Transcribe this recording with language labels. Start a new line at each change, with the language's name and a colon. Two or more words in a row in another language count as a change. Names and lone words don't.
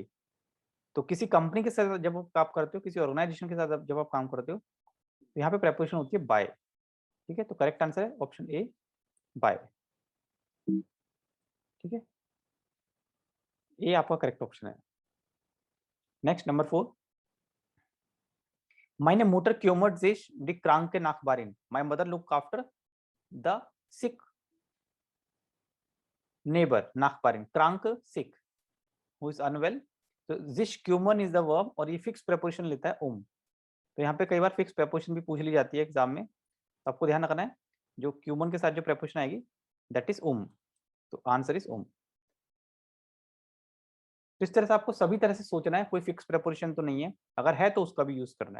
Hindi: तो किसी कंपनी के साथ जब आप काम करते हो, किसी ऑर्गेनाइजेशन के साथ जब आप काम करते हो, तो यहाँ पे प्रेपोजिशन होती है बाय। ठीक है, तो
English: correct answer
Hindi: है
English: option A,
Hindi: बाय। ठीक है, ये आपका
English: correct option
Hindi: है।
English: next number 4,
German: meine Mutter kümmert sich die kranke Nachbarin,
English: my mother look after the sick neighbor,
German: Nachbarin, krank,
English: sick, who is unwell,
Hindi: तो
German: sich kümmern
English: is the verb
Hindi: और ये
English: fix preposition
Hindi: लेता है तो यहाँ पे कई बार
English: fix preposition
Hindi: भी पूछ ली जाती है एग्जाम में, तो आपको ध्यान रखना है जो क्यूमन के साथ जो प्रेपोजिशन आएगी
English: that is
Hindi: तो
English: answer is
Hindi: तो इस तरह से आपको सभी तरह से सोचना है, कोई
English: fix preposition
Hindi: तो नहीं है, अगर है तो उसका भी यूज करना है।